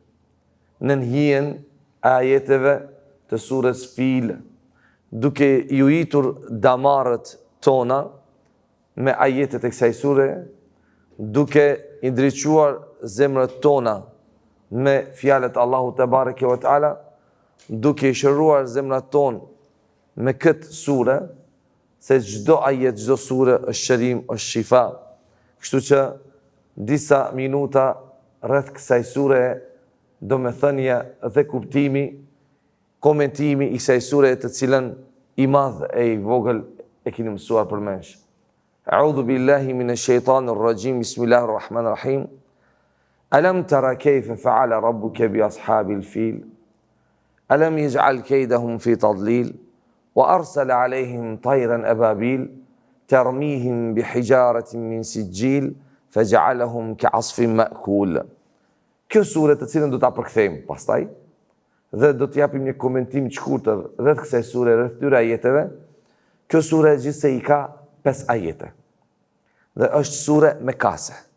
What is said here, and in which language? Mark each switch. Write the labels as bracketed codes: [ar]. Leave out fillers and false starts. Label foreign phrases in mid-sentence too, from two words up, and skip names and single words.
[sq] në hijen e ajeteve të surës Fil, duke ju itur damarët tona me ajetet e kësaj sure, duke i ndriçuar zemrët tona me fjalët [ar] الله تبارك وتعالى, [sq] duke i shëruar zemrat tonë me këtë sure, se çdo ajet, çdo sure është shërim, është shifa. Kështu që disa minuta rreth kësaj sure, domethënia dhe kuptimi, komentimi i kësaj sure të cilën i madh e i vogël e keni mësuar përmensh. [ar] أعوذ بالله من الشيطان الرجيم بسم الله الرحمن الرحيم. ألم تر كيف فعل ربك بأصحاب الفيل? ألم يجعل كيدهم في تضليل وأرسل عليهم طيرا أبابيل ترميهم بحجارة من سجيل فجعلهم كعصف مأكول. [sq] Kjo sure të cilën do ta përkthejmë pastaj dhe do të japim një komentim të shkurtër rreth kësaj sure, rreth këtyre ajeteve. Kjo sure gjithsej ka 5 ajete. Dhe është sure mekase.